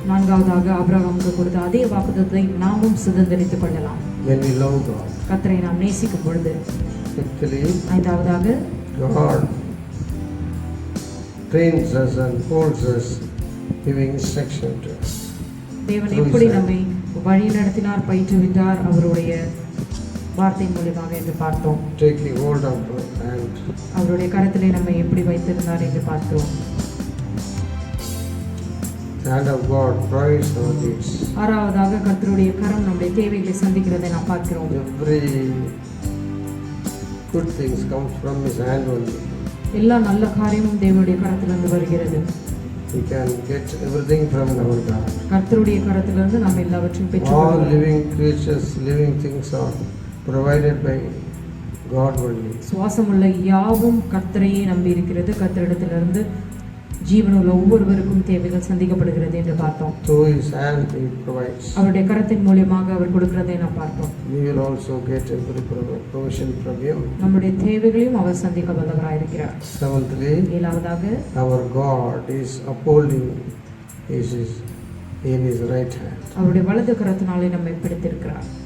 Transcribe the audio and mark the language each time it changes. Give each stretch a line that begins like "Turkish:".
Tamil: நான்காவதாக ஆபிரகாமுக்கு கொடுத்த அதே வாக்குத்தத்தத்தை நாமும் சுதந்தரித்துக் கொள்ளலாம்
English: When we love God.
Tamil: கர்த்தரை நாம் நேசிக்கும் பொழுது.
English: Fifthly,
Tamil: ஐந்தாவதாக
English: God trains us and holds us, giving instruction to us.
Tamil: தேவன் எப்படி நம்மை வழி நடத்தினார், பயிற்றுவித்தார் அவருடைய வார்த்தை மூலமாக என்று பார்த்தோம்.
English: Taking hold of our hand.
Tamil: அவருடைய கரத்திலே நம்மை எப்படி வைத்திருந்தார் என்று பார்த்தோம்.
English: The hand of God provides our needs.
Tamil: ஆறாவதாக கர்த்தருடைய கரம் நம்முடைய தேவைகளை சந்திக்கிறதை நாம் பார்க்கிறோம்.
English: Every good things comes from His hand only.
Tamil: எல்லா நல்ல காரியமும் தேவனுடைய கரத்திலிருந்து வருகிறது.
English: We can get everything from our God.
Tamil: கர்த்தருடைய கரத்திலிருந்து நாம் எல்லாவற்றையும்
English: All
Tamil: பெற்றுக்கொள்ளலாம்.
English: living creatures, living things are provided by God only.
Tamil: சுவாசமுள்ள யாவும் கர்த்தரையே நம்பி இருக்கிறது. கர்த்தரிடத்திலிருந்து ஜீவனுள்ள ஒவ்வொருவருக்கும் தேவைகள் சந்திக்கப்படுகிறது என்று பார்த்தோம்.
English: Through His hand He provides.
Tamil: அவருடைய கரத்தின் மூலமாக அவர் கொடுக்கிறதை நாம் பார்த்தோம்.
English: We will also get every provision from Him.
Tamil: நம்முடைய தேவைகளையும் அவர் சந்திக்க வல்லவராய் இருக்கிறார்.
English: Seventhly,
Tamil: ஏழாவதாக
English: our God is upholding His in His right hand.
Tamil: அவருடைய வலது கரத்தினாலே நம்மை பிடித்திருக்கிறார்.